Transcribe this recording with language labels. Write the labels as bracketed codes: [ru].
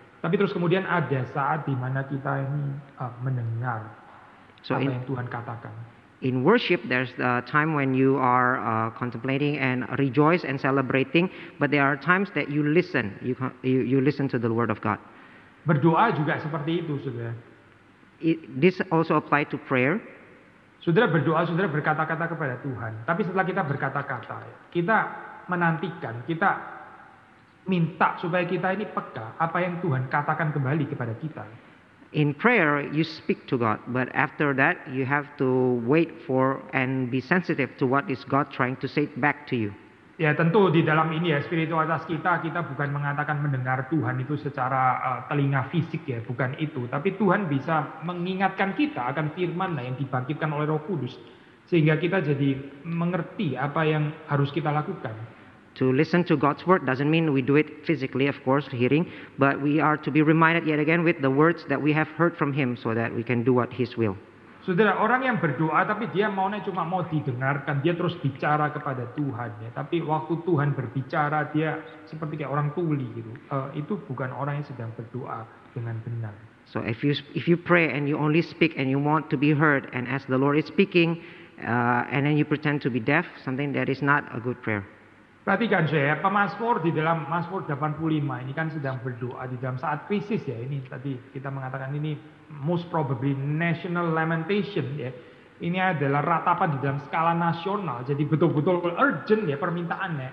[id] Tapi terus kemudian ada saat di mana kita ini mendengar apa yang Tuhan katakan. [en] In worship, there's the time when you are contemplating and rejoice and celebrating, but there are times that you listen. You listen to the Word of God. [id] Berdoa juga seperti itu, saudara. [en] This also apply to prayer. [id] Saudara berdoa, saudara berkata-kata kepada Tuhan. Tapi setelah kita berkata-kata, kita menantikan, kita minta supaya kita ini peka apa yang Tuhan katakan kembali kepada kita. [en] In prayer, you speak to God, but after that, you have to wait for and be sensitive to what is God trying to say back to you. [id] Ya tentu di dalam ini ya spiritualitas kita bukan mengatakan mendengar Tuhan itu secara telinga fisik ya, bukan itu. Tapi Tuhan bisa mengingatkan kita akan firman yang dibangkitkan oleh Roh Kudus. Sehingga kita jadi mengerti apa yang harus kita lakukan. [en] To listen to God's word doesn't mean we do it physically, of course, hearing, but we are to be reminded yet again with the words that we have heard from Him so that we can do what His will. [id] Saudara, orang yang berdoa tapi dia maunya cuma mau didengarkan, dia terus bicara kepada Tuhan ya. Tapi waktu Tuhan berbicara dia seperti kayak orang tuli gitu. Itu bukan orang yang sedang berdoa dengan benar. [en] So if you pray and you only speak and you want to be heard, and as the Lord is speaking, and then you pretend to be deaf, something that is not a good prayer. [id] Perhatikan saya, pemazmur di dalam Mazmur 85 ini kan sedang berdoa di dalam saat krisis ya. Ini tadi kita mengatakan ini [en] most probably national lamentation [id] ya. Ini adalah ratapan di dalam skala nasional. Jadi betul-betul urgent ya permintaannya.